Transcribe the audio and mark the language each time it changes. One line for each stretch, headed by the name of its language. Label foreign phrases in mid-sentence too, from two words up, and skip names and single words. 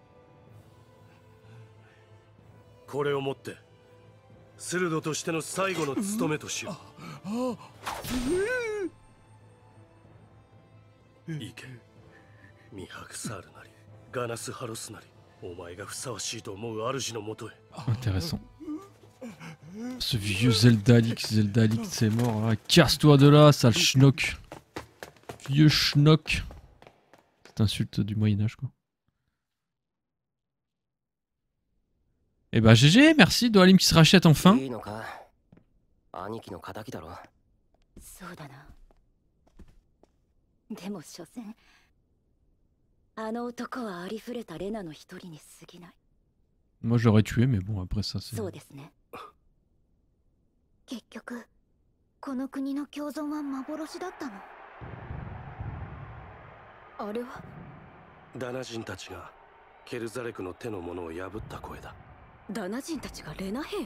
Japanese: これをもってスルドとしての最後の務めとしよう。行け、ミハクサールなりガナスハロスなり、お前がふさわしいと思う主のもとへ。
French: Intéressant. Ce vieux Zeldalix, c'est mort. Ah, casse-toi de là, sale schnock. Vieux schnock. Cette insulte du Moyen-Âge, quoi. Eh bah, GG, merci, Dohalim qui se rachète enfin.
Japanese: いいのか、兄貴の仇だろ。そうだな。でも所詮あの男はありふれたレナの一人に過ぎない。
French: Moi, je l'aurais tué, mais bon, après ça, c'est...
Japanese: そうですね。結局この国の共存は幻だったの。あれはダナ人たちがケルザレクの手のものを破った声だ。ダナ人たちがレナ兵を。